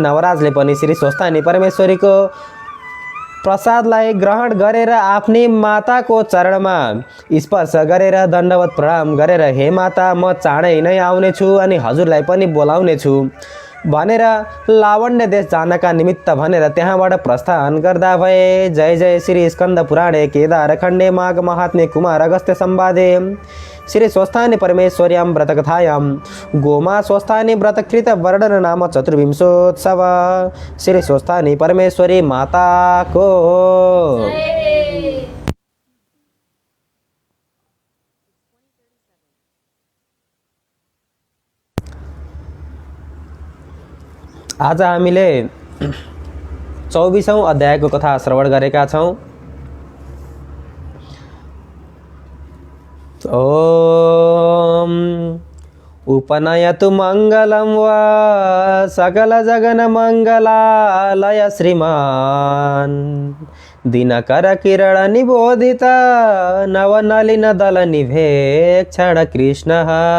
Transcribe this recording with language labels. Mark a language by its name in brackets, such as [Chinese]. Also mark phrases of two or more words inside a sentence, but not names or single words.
[Nepali] नवराजले पनि श्री स्वस्थानी परमेश्वरीको प्रसादलाई ग्रहण गरेर आफ्नी माताको चरणमा स्पर्श गरेर दण्डवत प्रणाम गरेर, हे माता, म चाँडै नै आउनेछु अनि हजुरलाई पनि बोलाउनेछु भनेर लावण्य देश जानका निमित्त भनेर त्यहाँबाट प्रस्थान गर्दा भए। [Sanskrit] जय जय श्री स्कन्द पुराणे केदार खण्डे माघ महात्म्य कुमार अगस्त्य संवादे श्री स्वस्थानी परमेश्वर्यां व्रतकथायां गोमा स्वस्थानी व्रतकृत वर्णन नाम चतुर्विंशोत्सव। [Nepali] श्री स्वस्थानी परमेश्वरी माता को आज हामीले 24औं अध्यायको कथा श्रवण गरेका छौं। [Sanskrit] ओम उपनयतु मङ्गलं वा सकल जगन मङ्गलालय श्रीमान् दिनकर किरण निबोधित नवनलिन दल निभेक्षण कृष्णः